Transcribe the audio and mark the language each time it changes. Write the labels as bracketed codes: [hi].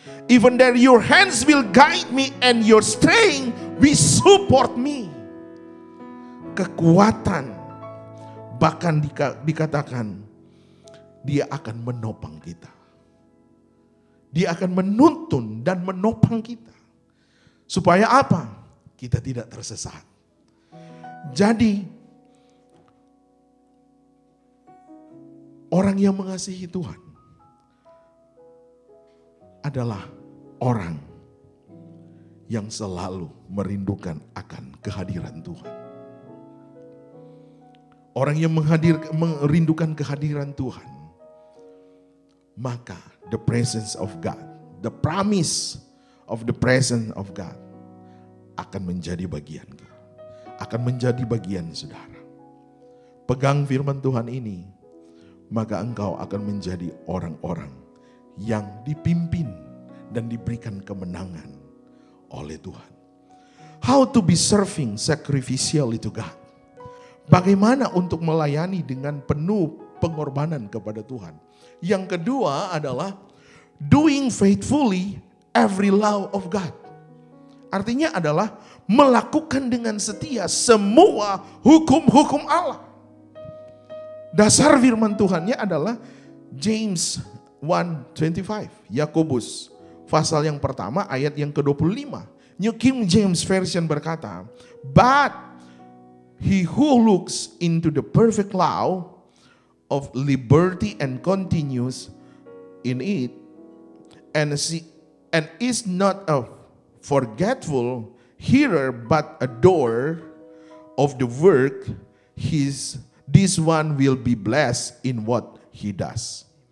[en] Even there your hands will guide me and your strength will support me. [id] Kekuatan, bahkan dikatakan dia akan menopang kita. Dia akan menuntun dan menopang kita. Supaya apa? Kita tidak tersesat. Jadi orang yang mengasihi Tuhan adalah orang yang selalu merindukan akan kehadiran Tuhan. Orang yang merindukan kehadiran Tuhan, maka [en] the presence of God, [id] the promise of the presence of God akan menjadi bagian kita, akan menjadi bagian saudara. Pegang firman Tuhan ini, maka engkau akan menjadi orang-orang yang dipimpin dan diberikan kemenangan oleh Tuhan. [en] How to be serving sacrificially to God. [id] Bagaimana untuk melayani dengan penuh pengorbanan kepada Tuhan. Yang kedua adalah [en] doing faithfully every law of God. [id] Artinya adalah melakukan dengan setia semua hukum-hukum Allah. Dasar firman Tuhannya adalah James 1:25, Yakobus pasal yang pertama ayat yang ke-25. [en] New King James Version berkata, but he who looks into the perfect law of liberty and continues in it, and is not a forgetful hearer but a doer of the work, this one will be blessed in what he does.